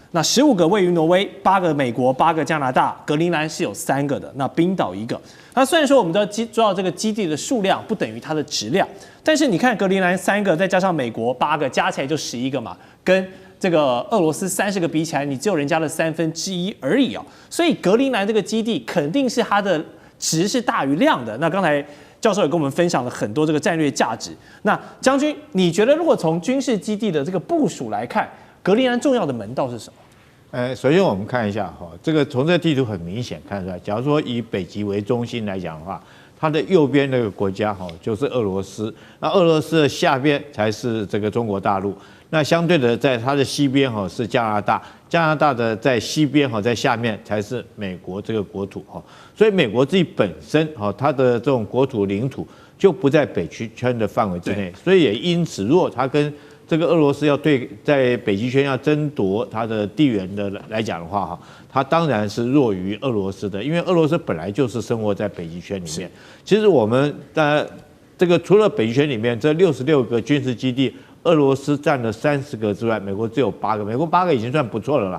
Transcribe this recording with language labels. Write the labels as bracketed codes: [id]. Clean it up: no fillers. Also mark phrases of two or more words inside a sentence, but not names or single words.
[zh] 那15個位於挪威，8個美國，8個加拿大，格陵蘭是有3個的。那冰島1個。那雖然說我們都知道這個基地的數量不等於它的質量，但是你看格陵蘭3個，再加上美國8個，加起來就11個嘛，跟這個俄羅斯30個比起來，你只有人家的1/3而已哦。所以格陵蘭這個基地肯定是它的質是大於量的。那剛才教授也跟我們分享了很多這個戰略價值。那將軍，你覺得如果從軍事基地的這個部署來看，格陵蘭重要的門道是什麼？首先我們看一下哈，這個從這個地圖很明顯看出來，假如說以北極為中心來講的話，它的右邊那個國家哈就是俄羅斯，那俄羅斯的下邊才是這個中國大陸，那相對的在它的西邊哈是加拿大，加拿大的在西邊哈在下面才是美國這個國土哈，所以美國自己本身哈它的這種國土領土就不在北極圈的範圍之內，所以也因此如果它跟這個俄羅斯要在北極圈要爭奪它的地緣的來講的話，哈，它當然是弱於俄羅斯的，因為俄羅斯本來就是生活在北極圈裡面。其實我們這個除了北極圈裡面這66個軍事基地，俄羅斯佔了30個之外，美國只有8個，美國8個已經算不錯了啦。